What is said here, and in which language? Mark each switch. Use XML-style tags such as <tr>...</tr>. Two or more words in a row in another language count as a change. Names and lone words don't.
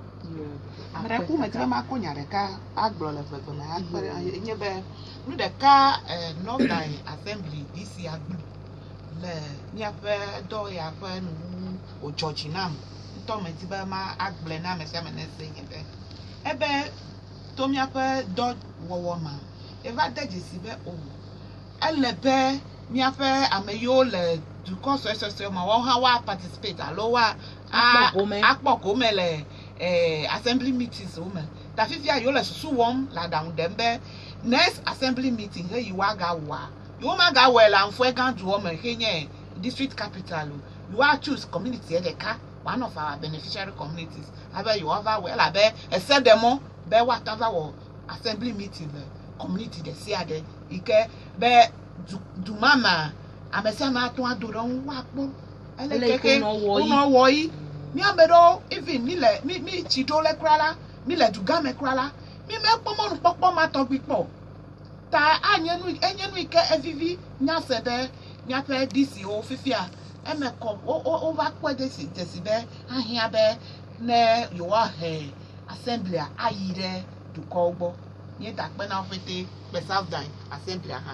<ee>Mreku me dzre ma ko nya ɖeka agblɔ le gbegbe me akpe nye be nu ɖeka Northern Assembly DC agblɔ le miaƒe dɔ ya ƒe nu wodzɔdzi nam ŋutɔ me di be ma agblɔ na ame sia ame ne se nye be ebe to miaƒe dɔ wɔwɔ ma eva de dzesi be o ele be miaƒe ame yiwo le dukɔ sɔsɔsɔ ma wɔn hã wa participate alo wa akpɔ gome le</ee> <en>assembly meetings</en> <ee>wo me ta fifia yiwo le susu wɔm le aɖaŋu ɖem be</ee> <en>next assembly meeting</en> <ee>he yiwo ga wɔa yiwo ma ga wɔe le Amfoe gã duɔ me he nye</ee> <en>district capital</en> <ee>o yiwo choose community ɖeka</ee> <en>one of our beneficiary communities</en> <ee>abe yiwo va wɔe elabe esedemɔ be woatɔ va wɔ</ee> <en>assembly meeting</en> <ee>le community ɖe sia ɖe yi ke be dumama ame sia ame atɔ ado ɖe ŋu woakpɔ ele keke wonɔ wɔ yi miame ɖewo even mi tsi ɖo le kura la mi le dugame kura la mi mekpɔ mɔnukpɔkpɔ ma tɔgbi kpɔ ta enye nu yi ke evivi nyase ɖe miaƒe DCwo fifia eme kɔ wova kpɔe desi be ahia be ne yewoahe assemblia ayi ɖe dukɔwo gbɔ nye da kpe na wo ƒete kple Southern Assembly hã</ee>